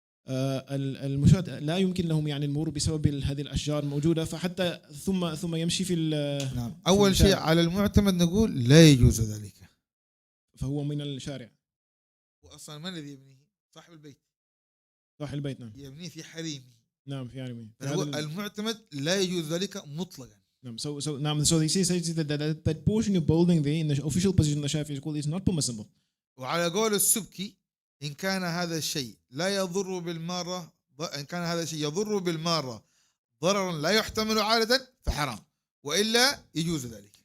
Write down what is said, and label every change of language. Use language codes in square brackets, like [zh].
[ar] المشاة لا يمكن لهم يعني المرور بسبب هذه الأشجار الموجودة، فحتى ثم يمشي في نعم. أول شيء الشارع. على المعتمد نقول لا يجوز ذلك. فهو من الشارع. وأصلا من الذي يبنيه؟ صاحب البيت. صاحب البيت نعم. يبنيه في حريمه. نعم في حريمه. المعتمد لا يجوز ذلك مطلقا. نعم. [en] So they say that portion you're building there in the official position of the Shafi'i school is not permissible. [ar] وعلى قول السبكي إن كان هذا الشيء لا يضر بالمارة، إن كان هذا الشيء يضر بالمارة ضررا لا يحتمل عادة فحرام، وإلا يجوز ذلك.